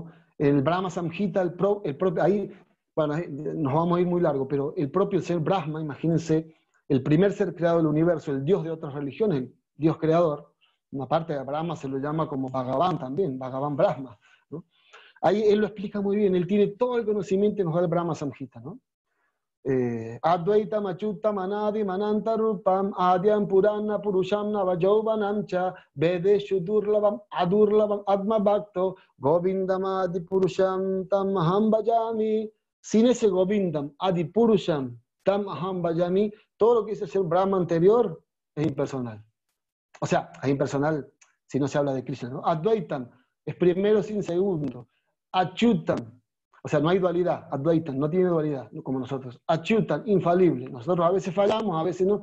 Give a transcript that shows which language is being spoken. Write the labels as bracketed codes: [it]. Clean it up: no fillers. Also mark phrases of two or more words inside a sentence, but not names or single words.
[es] El Brahma Samhita, el propio, ahí, bueno, nos vamos a ir muy largo, pero el propio ser Brahma, imagínense, el primer ser creado del universo, el Dios de otras religiones, el Dios creador, una parte de Brahma se lo llama como Bhagavan también, Bhagavan Brahma, ¿no? Ahí él lo explica muy bien, él tiene todo el conocimiento y nos da el Brahma Samhita, ¿no? [sa] Advaita Machuta Manadi Manantarupam Adyam Purana Purusham Navajauvanamcha Vedeshu Durlavam Adurlavam Atma Bhakto Govindam Adi Purusham Tam Aham Bhajami. [es] Sin ese [sa] Govindam Adi Purusham Tam Aham Bhajami, [es] todo lo que dice el Brahma anterior es impersonal. O sea, es impersonal si no se habla de Krishna, ¿no? Advaitam es primero sin segundo. Achutam, o sea, no hay dualidad. Advaitam no tiene dualidad, como nosotros. Achutam, infalible. Nosotros a veces fallamos, a veces no.